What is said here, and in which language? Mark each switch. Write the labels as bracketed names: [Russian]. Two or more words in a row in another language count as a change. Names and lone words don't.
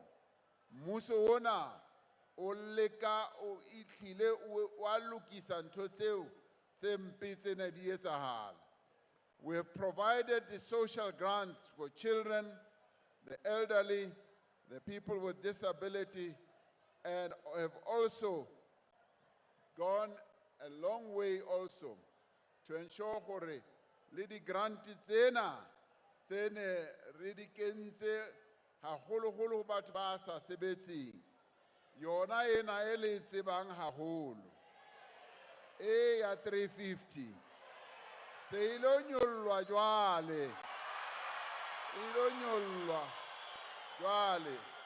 [Southern Sotho] Mmuso ona o leka o itlhile wa lokisa ntho tseo tse mpe tsena di etsahala. [English] We have provided the social grants for children, the elderly, the people with disability, and have also gone a long way also to ensure [Southern Sotho] hore le di grant tsena tsene re di kentse haholo-holo ho batho ba sa sebetseng, yona ena e le tsebang haholo e ya 350 se ilo nyollwa jwale, ilo nyollwa jwale.